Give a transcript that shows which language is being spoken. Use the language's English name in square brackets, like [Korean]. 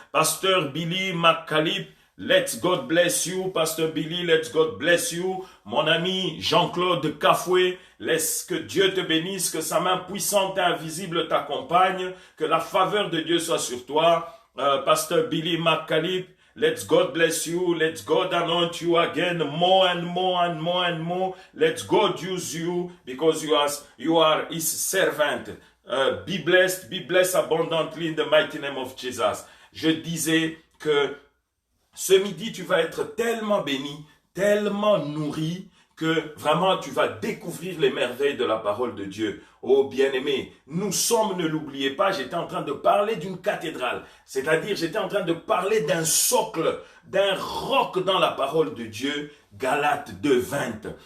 [English] Pasteur Billy McCalip, let's God bless you. [French] Pasteur Billy, [English] let's God bless you. [French] Mon ami Jean-Claude Cafoué, laisse que Dieu te bénisse, que sa main puissante et invisible t'accompagne, que la faveur de Dieu soit sur toi. [English] Pasteur Billy McCalip, let's God bless you. Let's God anoint you again more and more and more and more. Let's God use you because you are his servant. Be blessed abundantly in the mighty name of Jesus. [French] Je disais que ce midi, tu vas être tellement béni, tellement nourri, que vraiment tu vas découvrir les merveilles de la parole de Dieu. Oh bien-aimé, nous sommes, ne l'oubliez pas, j'étais en train de parler d'une cathédrale, c'est-à-dire j'étais en train de parler d'un socle, d'un roc dans la parole de Dieu, Galates 2:20.